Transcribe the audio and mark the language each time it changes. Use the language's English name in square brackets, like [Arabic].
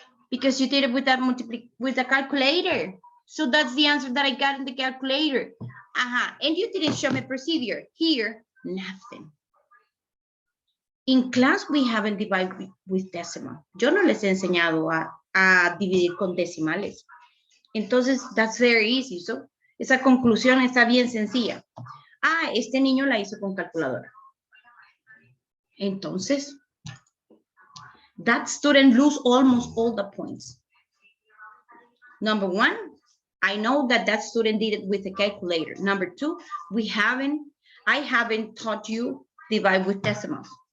[English] Because you did it with a calculator. So that's the answer that I got in the calculator. And you didn't show me procedure. Here, nothing. In class, we haven't divided with decimal. [Spanish] Yo no les he enseñado a dividir con decimales. [English] Entonces, that's very easy. [Spanish] So, esa conclusión está bien sencilla. Este niño la hizo con calculadora. [English] Entonces, that student lose almost all the points. Number 1, I know that student did it with a calculator. Number 2, we haven't I haven't taught you divide with decimals.